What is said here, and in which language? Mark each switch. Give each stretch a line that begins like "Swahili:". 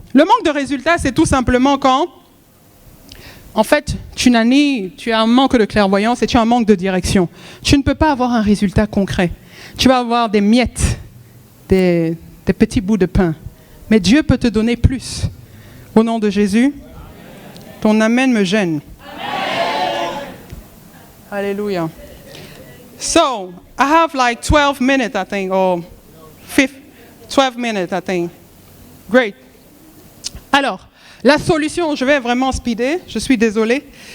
French: Le manque de résultats, c'est tout simplement quand, en fait, tu as un manque de clairvoyance et tu as un manque de direction. Tu ne peux pas avoir un résultat concret. Tu vas avoir des miettes, des petits bouts de pain. Mais Dieu peut te donner plus. Au nom de Jésus, ton amen me gêne. Alléluia.
English: So, I have like 12 minutes, I think, or 12 minutes, I think. Great.
French: Alors, la solution, je vais vraiment speeder. Je suis désolée.